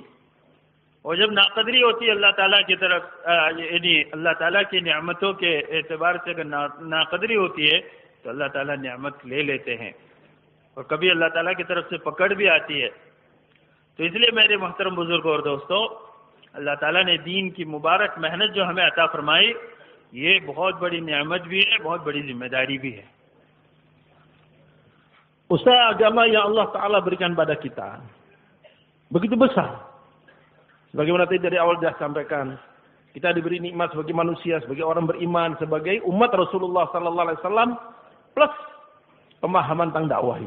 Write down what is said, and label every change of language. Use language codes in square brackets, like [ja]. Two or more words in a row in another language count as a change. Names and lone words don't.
[ur] اور جب ناقدری ہوتی ہے اللہ تعالیٰ کی طرف، یعنی اللہ تعالیٰ کی نعمتوں کے اعتبار سے اگر ناقدری ہوتی ہے، تو اللہ تعالیٰ نعمت لے لیتے ہیں اور کبھی اللہ تعالیٰ کی طرف سے پکڑ بھی آتی ہے. تو اس لیے میرے محترم بزرگ اور دوستوں، اللہ تعالیٰ نے دین کی مبارک محنت جو ہمیں عطا فرمائی، یہ بہت بڑی نعمت بھی ہے، بہت بڑی ذمہ داری بھی ہے. [id] Usaha agama yang [ar] الله تعالى [id] berikan pada kita begitu besar. Sebagaimana tadi dari awal sudah sampaikan, kita diberi nikmat sebagai manusia, sebagai orang beriman, sebagai umat [ar] رسول الله صلى الله عليه وسلم, [id] plus pemahaman tentang dakwah ini.